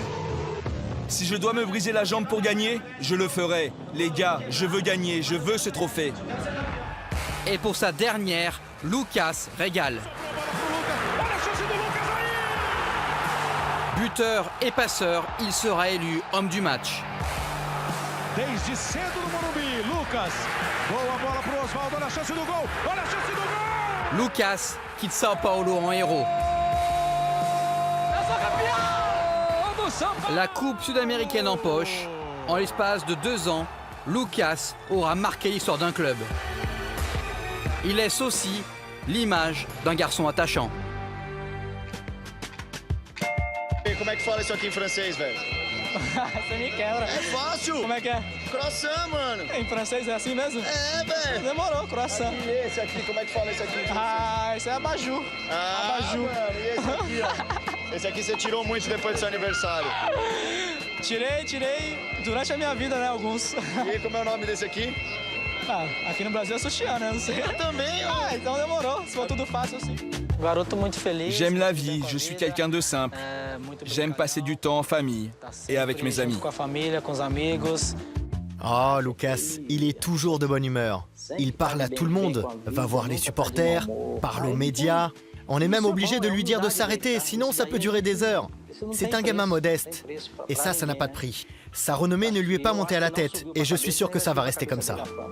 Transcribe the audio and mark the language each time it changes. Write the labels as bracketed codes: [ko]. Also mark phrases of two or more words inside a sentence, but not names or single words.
[fr] Si je dois me briser la jambe pour gagner, je le ferai. Les gars, je veux gagner, je veux ce trophée. Et pour sa dernière, Lucas régale. Buteur et passeur, il sera élu homme du match. [pt] Desde cedo no Morumbi, Lucas. Boa bola pro Osvaldo, olha a chance do gol. Olha a chance do gol! [fr] Lucas quitte São Paulo en héros. La coupe sud-américaine en poche. En l'espace de 2 ans, Lucas aura marqué l'histoire d'un club. Il laisse aussi l'image d'un garçon attachant. [pt] Como é que fala isso aqui em francês, velho? Você me quebra. É fácil. Como é que é? Croissant, mano. Em francês é assim mesmo? É, velho. Demorou, croissant. E esse aqui, como é que fala isso aqui? Ah, isso é abajur. Ah, Abajur. mano, e esse aqui, ó? Esse aqui você tirou muito depois do seu aniversário. Tirei durante a minha vida, né, alguns. E como é o nome desse aqui? Ah, aqui no Brasil é sutiã, né? Não sei. Eu também, ó. Ah, então demorou. Se for tudo fácil assim. Garoto muito feliz. [fr] J'aime la vie, je suis quelqu'un de simple. J'aime passer du temps en famille et avec mes amis. [pt] Com a família, com os amigos. [fr] Oh, Lucas, il est toujours de bonne humeur. Il parle à tout le monde, va voir les supporters, parle aux médias. On est même obligé de lui dire de s'arrêter, sinon ça peut durer des heures. C'est un gamin modeste. Et ça n'a pas de prix. Sa renommée ne lui est pas montée à la tête. Et je suis sûr que ça va rester comme ça.